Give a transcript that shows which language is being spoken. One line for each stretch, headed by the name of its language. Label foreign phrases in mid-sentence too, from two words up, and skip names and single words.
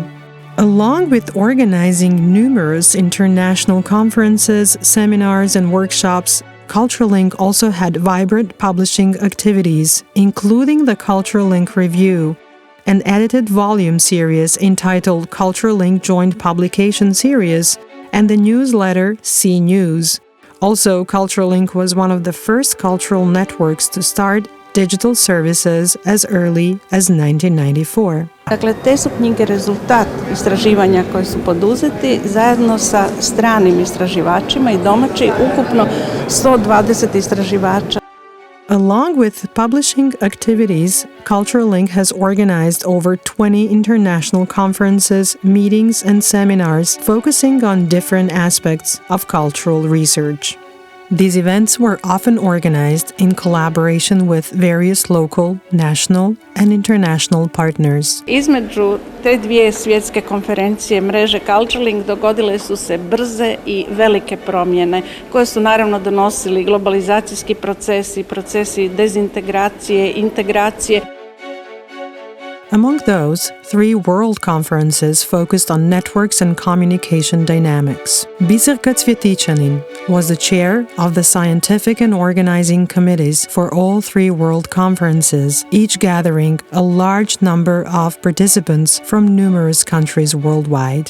English: Along with organizing numerous international conferences, seminars, and workshops, Cultural Link also had vibrant publishing activities, including the Cultural Link Review, an edited volume series entitled Cultural Link Joint Publication Series, and the newsletter C News. Also, Cultural Link was one of the first cultural networks to start digital services as early as 1994.
Croatian: Dakle, te su knjige rezultat istraživanja koji su poduzeti zajedno sa stranim istraživačima i domaći, ukupno 120 istraživača.
English: Along with publishing activities, Cultural Link has organized over 20 international conferences, meetings, and seminars focusing on different aspects of cultural research. These events were often organized in collaboration with various local, national, and international partners.
Croatian: Između te dvije svjetske konferencije mreže Culture Link dogodile su se brze i velike promjene koje su naravno donosili globalizacijski procesi, procesi dezintegracije, integracije.
English: Among those, 3 world conferences focused on networks and communication dynamics. Biserke Cvjetičanin was the chair of the scientific and organizing committees for all 3 world conferences, each gathering a large number of participants from numerous countries worldwide.